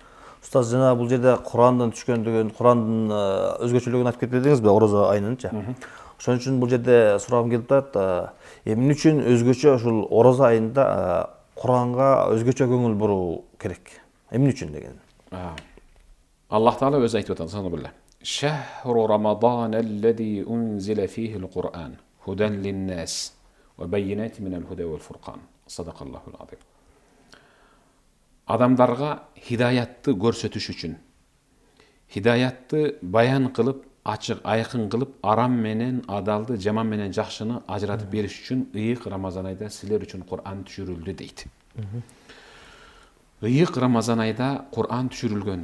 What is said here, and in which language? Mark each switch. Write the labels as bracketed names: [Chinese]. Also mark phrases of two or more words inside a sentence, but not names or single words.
[Kyrgyz] Устаз, жана бул жерде Курандан түшкөндүгүн, Курандын өзгөчөлүгүн айтып кетпедиңизби, орозо айынынча. Ошон үчүн бул жерде сурагым келип турат, эмне үчүн өзгөчө ушул орозо айында Куранга өзгөчө көңүл буруу керек? Эмне үчүн деген? Аллах Таала өзү айтып атат, субханаллах. [Arabic] شهر رمضان الذي أنزل فيه القرآن هدى للناس وبينات من الهدى والفرقان. صدق الله العظيم. [Kyrgyz] Адамдарга хидаятты көрсөтүш үчүн, хидаятты баян кылып, ачык, айкын кылып, арам менен адалды, жаман менен жакшыны ажыратып бериш үчүн ыйык Рамазан айда силер үчүн Кур'ан түшүрүлдү дейт. Ыйык Рамазан айда Кур'ан түшүрүлгөн.